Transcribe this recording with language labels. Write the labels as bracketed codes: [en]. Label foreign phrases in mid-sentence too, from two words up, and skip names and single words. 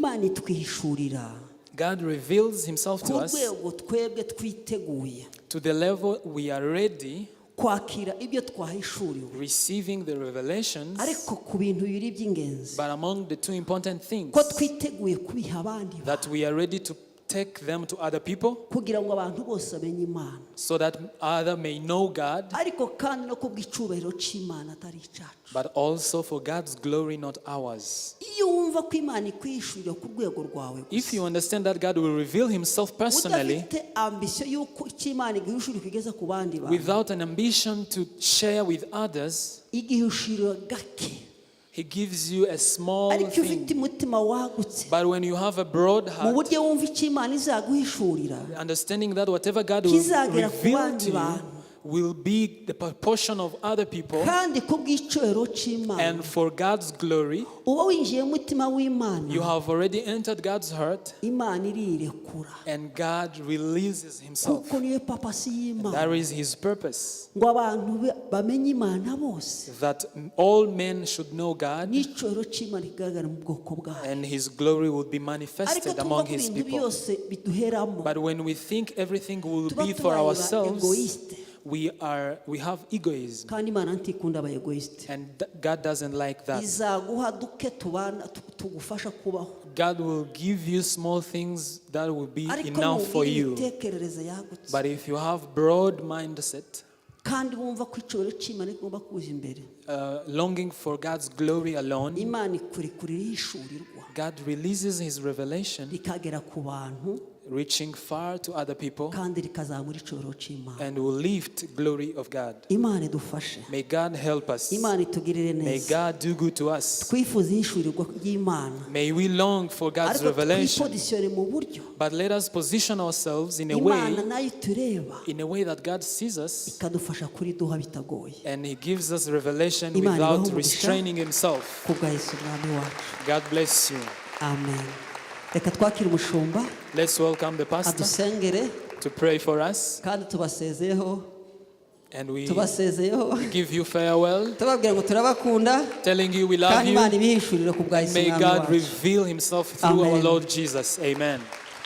[en] God reveals himself to us to the level we are ready receiving the revelations, but among the two important things, that we are ready to take them to other people [rn] kugira ngo abantu bose bamenye Imana, [en] so that others may know God, [rn] ariko kandi no kubw'icubahiro c'Imana atari icacu. [en] but also for God's glory, not ours. [rn] Iyo wumva ko Imana ikwishurira ku rwego rwawe, [en] If you understand that God will reveal himself personally [rn] udafite ambition y'uko c'Imana igihishurira kugeza ku bandi bantu, [en] without an ambition to share with others, [rn] igihishurira gake, [en] he gives you a small [rn] ariko iyo ufite [en] thing. [rn] umutima wagutse, [en] But when you have a broad [rn] mu [en] heart, [rn] buryo wumva icyo Imana izaguhishurira [en] understanding that whatever God will [rn] kizagera ku [en] reveal [rn] bandi [en] to you [rn] bantu, [en] will be the proportion of other people, [rn] kandi kubw'icubahiro c'Imana [en] and for God's glory, [rn] uba winjiye mu mutima w'Imana, [en] you have already entered God's heart, [rn] Imana irirekura, [en] and God releases himself. [rn] kuko niyo papasi y'Imana, [en] That is his purpose, [rn] ngo abantu bamenye Imana bose, [en] that all men should know God, [rn] n'icubahiro c'Imana kigaragara mu bwoko bwayo. [en] and his glory will be [rn] Ariko [en] manifested [rn] twumva [en] among [rn] ko [en] his [rn] ibintu [en] people. [rn] byose biduheramo, [en] But when we think everything will [rn] tuba [en] be for [rn] tubaye ba [en] ourselves, [rn] egoiste, [en] we have egoism, [rn] kandi Imana ntikunda aba egoiste. [en] and God doesn't like that. [rn] Izaguha duke tubana tugufasha kubaho, [en] God will give you small things that will be [rn] ariko [en] enough for [rn] nugira [en] you. [rn] imitekerereze yagutse, [en] But if you have broad mindset, [rn] kandi wumva ko icubahiro c'Imana kigomba kuza imbere, [en] longing for God's glory alone, [rn] Imana ikurikurira ihishurirwa [en] God releases his revelation, [rn] rikagera ku bantu, [en] reaching far to other people, [rn] kandi rikazamura icubahiro c'Imana. [en] and will lift glory of God. [rn] Imana idufashe, [en] May God help us. [rn] Imana itugirire [en] May [rn] neza, [en] God do good to us. [rn] twifuza ihishurirwa ry'Imana, [en] May we long for God's [rn] ariko [en] revelation. [rn] twipozisiyone mu buryo [en] But let us position ourselves in a [rn] Imana [en] way, [rn] nayo itureba [en] that God sees us, [rn] ikadufasha kuriduha bitagoye. [en] and he gives us revelation [rn] Imana ibahe [en] without [rn] umugisha. [en] restraining himself. [rn] Kubwa Yesu Mwami wacu, [en] God bless you. [rn] amen. Reka twakire umushumba [en] Let's welcome the pastor [rn] adusengere, [en] to pray for us, [rn] kandi tubasezeyeho [en] and we give you farewell, [rn] tubabwira ngo turabakunda, [en] telling you we love [rn] kandi [en] you. [rn] Imana ibihishurire ku bwa Yesu [en] May [rn] Mwami [en] God [rn] wacu. [en] reveal himself through our [rn] Amen. [en] Lord Jesus. Amen.